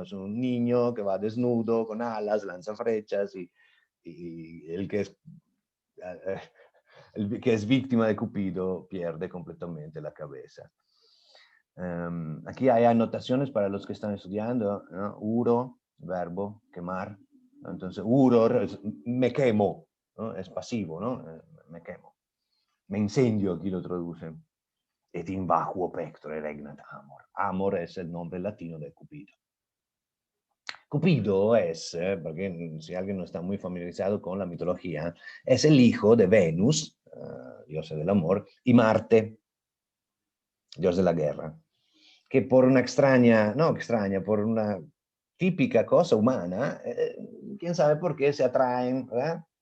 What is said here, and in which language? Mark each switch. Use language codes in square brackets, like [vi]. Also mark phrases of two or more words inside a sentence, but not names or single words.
[es] Es un niño que va desnudo, con alas, lanza flechas y el que es víctima de Cupido pierde completamente la cabeza. Aquí hay anotaciones para los que están estudiando, ¿no? Uro, verbo, quemar. ¿No? Entonces, uror, me quemo, ¿no? Es pasivo, ¿no? Me quemo. Me incendio, aquí lo traducen. [la] Et in vacuo pectore regnat amor. [es] Amor es el nombre latino de Cupido. Cupido es, porque si alguien no está muy familiarizado con la mitología, es el hijo de Venus, diosa del amor, y Marte, dios de la guerra, que por una por una típica cosa humana, quién sabe por qué se atraen, ¿verdad?